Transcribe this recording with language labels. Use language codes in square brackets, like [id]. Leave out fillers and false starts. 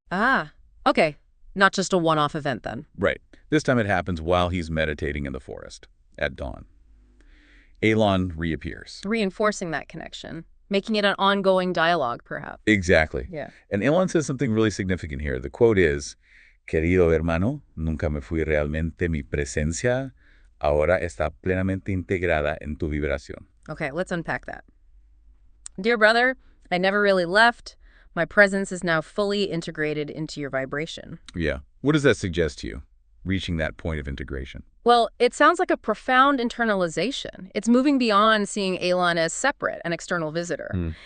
[en] Ah, okay. Not just a one-off event then. Right. This time it happens while he's meditating in the forest at dawn. Elon reappears. Reinforcing that connection. Making it an ongoing dialogue, perhaps. Exactly. Yeah. And Elon says something really significant here. The quote is, [es] "Querido hermano, nunca me fui realmente mi presencia, ahora está plenamente integrada en tu vibración." [en] Okay, let's unpack that. Dear brother, I never really left. My presence is now fully integrated into your vibration. Yeah. What does that suggest to you, reaching that point of integration? Well, it sounds like a profound internalization. It's moving beyond seeing Elon as separate, an external visitor.